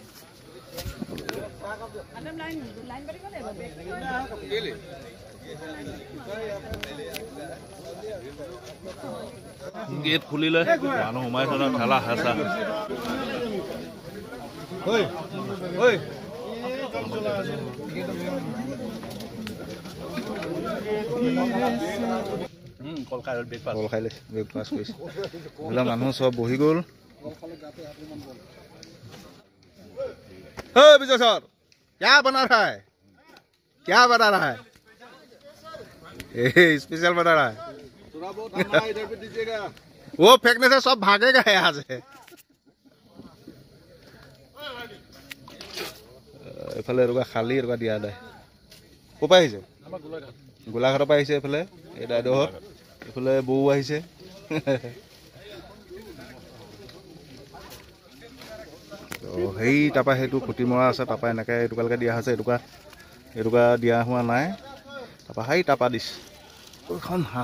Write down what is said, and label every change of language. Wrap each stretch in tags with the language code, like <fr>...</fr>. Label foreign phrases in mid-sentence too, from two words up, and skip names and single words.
<as>গেট খুলিলে মানুহ সোমাইছে ন ঠেলা হেঁচা কল খাই লৈছে ব্ৰেকফাষ্ট কৰিছে এইবিলাক মানুহ চব বহি গ'ল</as> <hi>विजय सर क्या बना रहा है स्पेशल बना रहा है इधर पे दीजिएगा वो फेंकने से सब भागेगा यहाँ से</hi> <as>এইফালে এটুকা খালী এটুকা দিয়া নাই ক'ৰ পৰা আহিছে গোলাঘাটৰ পৰা আহিছে এইফালে এই দাইদেউহঁত এইফালে বৌ আহিছে সেই তাৰপৰা সেইটো খুটি মৰা আছে তাৰপৰা এনেকৈ এটুকালৈকে দিয়া হৈছে এটুকা দিয়া হোৱা নাই তাৰপৰা সেই তাৰপৰা দিছে এইখন</as>